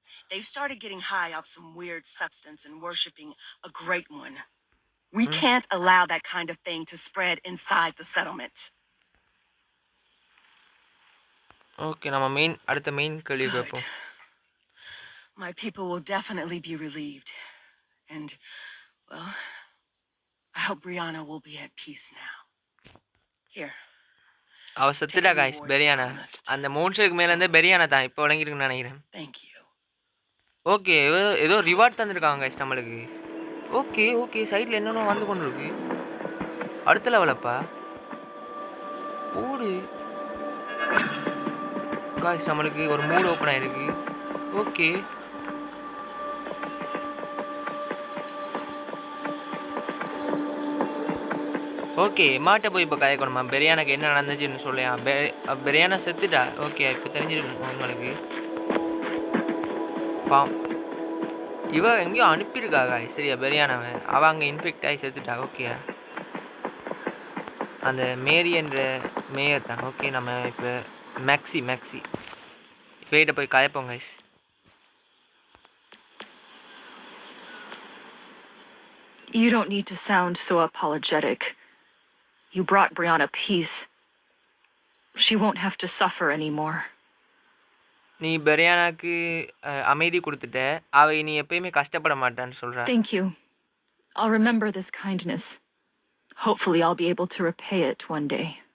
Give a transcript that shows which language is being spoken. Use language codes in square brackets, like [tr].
[en] They've started getting high off some weird substance and worshipping a great one. We can't allow that kind of thing to spread inside the settlement. [ta] Okay, நம்ம அடுத்த main கேள்வி கேட்போம். [en] My people will definitely be relieved. And well, I hope Brianna will be at peace now. Here. [ta] அவ செத்துட்டா guys, பெரியானா. அந்த மவுண்ட்ஸ்க்கு மேல இருந்து பெரியானா தான் இப்போ வழங்கி இருக்குன்னு நினைக்கிறேன். [en] Thank you. [ta] ஓகே, ஏதோ ரிவார்ட் தந்திருக்காங்க गाइस நம்மளுக்கு. ஓகே சைடுல என்னென்ன வந்து கொண்டு இருக்கு. அடுத்த லெவலப்பா. ஓடு. गाइस நம்மளுக்கு ஒரு மூட் ஓபன் ஆயிருக்கு. ஓகே. ஓகே, மாட்ட போய் இப்போ காயக்கணுமா? பெரியானாக்கு என்ன நடந்துச்சுன்னு சொல்லியா? பெரியானா செத்துட்டா. ஓகே, இப்போ தெரிஞ்சிருக்கு உங்களுக்கு. இவ எங்கேயோ அனுப்பியிருக்காங்க சரியா பெரியானாவை. அவள் அங்கே இன்ஃபெக்ட் ஆகி செத்துட்டா. ஓகே, அந்த மேரி என்ற மேயர் தான். ஓகே, நம்ம இப்போ மேக்ஸி இப்போகிட்ட போய் காயப்போம் guys. [en] You don't need to sound so apologetic. You brought Brianna peace. She won't have to suffer anymore. [ta] நீ பெரியானாக்கு அமைதி கொடுத்துட்ட. அவ நீ எப்பயுமே கஷ்டப்பட மாட்டான்னு சொல்றா. [en] Thank you. I'll remember this kindness. Hopefully I'll be able to repay it one day.